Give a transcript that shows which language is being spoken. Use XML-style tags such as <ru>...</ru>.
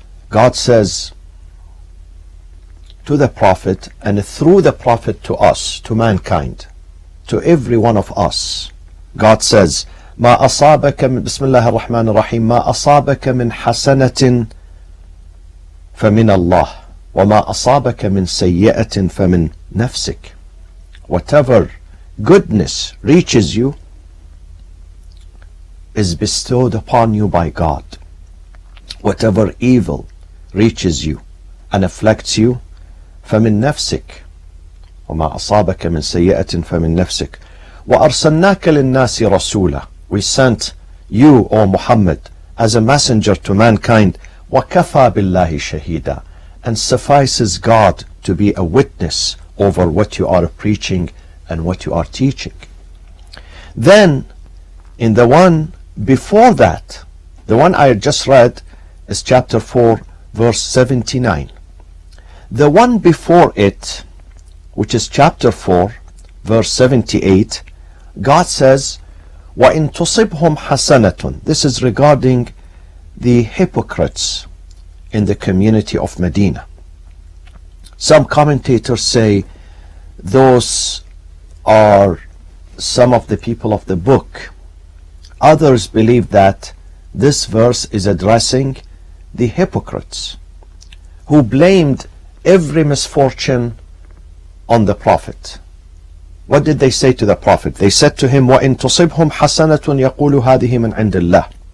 <en>God says to the Prophet, and through the Prophet to us, to mankind, to every one of us, God says,</en> <ar>ما أصابك من بسم الله الرحمن الرحيم ما أصابك من حسنة فمن الله وما أصابك من سيئة فمن نفسك.</ar> <en>Whatever goodness reaches you is bestowed upon you by God. Whatever evil reaches you and afflicts you,</en> <ar>فمن نفسك وما أصابك من سيئة فمن نفسك وأرسلناك للناس رسولا.</ar> <en>We sent you, O Muhammad, as a messenger to mankind.</en> <ar>وَكَفَى بِاللَّهِ شَهِيدًا.</ar> <en>And suffices God to be a witness over what you are preaching and what you are teaching. Then, in the one before that, the one I just read is chapter 4, verse 79. The one before it, which is chapter 4, verse 78, God says,</en> <ar>وَإِن تُصِبْهُمْ حَسَنَةٌ.</ar> <en>This is regarding the hypocrites in the community of Medina. Some commentators say those are some of the people of the book. Others believe that this verse is addressing the hypocrites who blamed every misfortune on the Prophet. What did they say to the Prophet? They said to him,</en> <ar>وَإِن تُصِبْهُمْ حَسَنَةٌ يَقُولُ هَذِهِ مِنْ عِنْدِ اللَّهِ.</ar>